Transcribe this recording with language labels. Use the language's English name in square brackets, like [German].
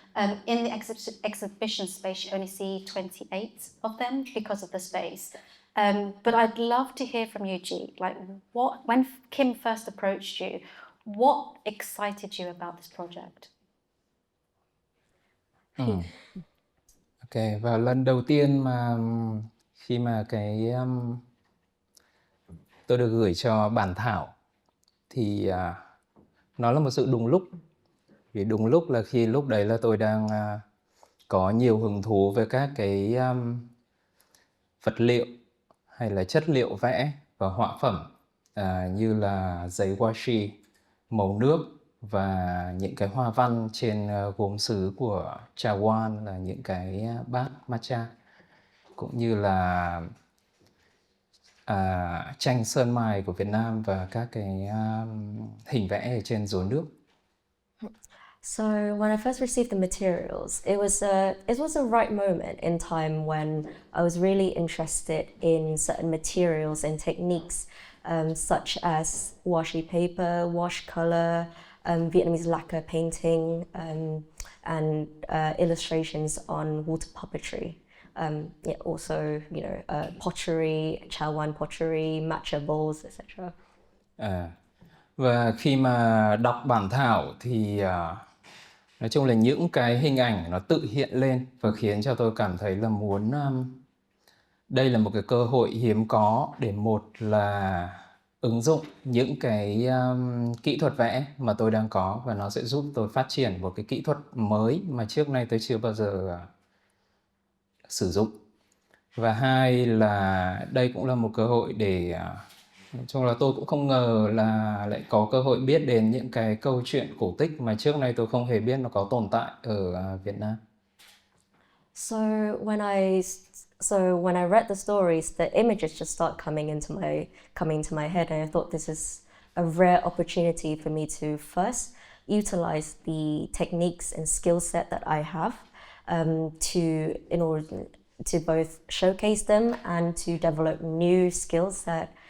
[English] In the exhibition space, you only see 28 of them because of the space. But I'd love to hear from you, Jeet. Like, when Kim first approached you, what excited you about this project? [Vietnamese] Ok, và lần đầu tiên mà khi mà tôi được gửi cho bản thảo thì nó là một sự đùng lúc. Vì đùng lúc là khi lúc đấy là tôi đang có nhiều hứng thú với các cái vật liệu hay là chất liệu vẽ và họa phẩm như là giấy washi, màu nước và những cái hoa văn trên gốm sứ của trà wan, là những cái bát matcha, cũng như là tranh sơn mài của Việt Nam và các cái hình vẽ ở trên rốn nước. [English] So when I first received the materials, it was a right moment in time when I was really interested in certain materials and techniques, such as washi paper, wash color, Vietnamese lacquer painting, and illustrations on water puppetry. Also, pottery, chawan pottery, matcha bowls, etc. [Vietnamese] Và khi mà đọc bản thảo thì nói chung là những cái hình ảnh nó tự hiện lên và khiến cho tôi cảm thấy là muốn đây là một cái cơ hội hiếm có để một là ứng dụng những cái kỹ thuật vẽ mà tôi đang có, và nó sẽ giúp tôi phát triển một cái kỹ thuật mới mà trước nay tôi chưa bao giờ sử dụng. Và hai là đây cũng là một cơ hội để nói chung là tôi cũng không ngờ là lại có cơ hội biết đến những cái câu chuyện cổ tích mà trước nay tôi không hề biết nó có tồn tại ở Việt Nam. [English] So when I read the stories, the images just start coming to my head, and I thought this is a rare opportunity for me to first utilize the techniques and skill set that I have in order to both showcase them and to develop new skills that